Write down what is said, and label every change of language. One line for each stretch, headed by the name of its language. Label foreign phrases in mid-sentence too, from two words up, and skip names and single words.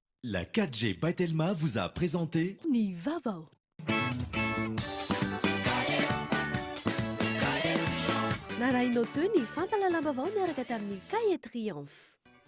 French: La 4G by Telma vous a présenté
Malagasy: Ni Vavo. Narainao teo ny fampalalam-bavao miaraka tamin'ny Cahier Triomphe.